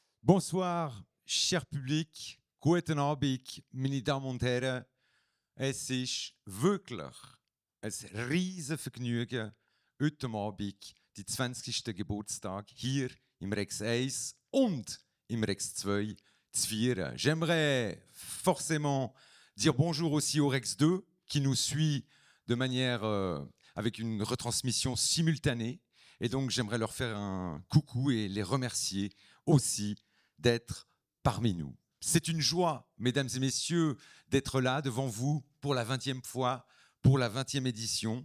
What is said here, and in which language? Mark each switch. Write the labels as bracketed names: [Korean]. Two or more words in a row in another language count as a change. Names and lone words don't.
[French] Bonsoir, cher public. [German] Guten Abend, meine Damen und Herren. Es ist wirklich ein riesen Vergnügen, heute Abend die 20. Geburtstag hier im Rex 1 und im Rex 2 zu feiern. [French] J'aimerais forcément dire bonjour aussi au Rex 2 qui nous suit de manière avec une retransmission simultanée. Et donc j'aimerais leur faire un coucou et les remercier aussi d'être parmi nous. C'est une joie, mesdames et messieurs, d'être là devant vous pour la 20e fois, pour la 20e édition.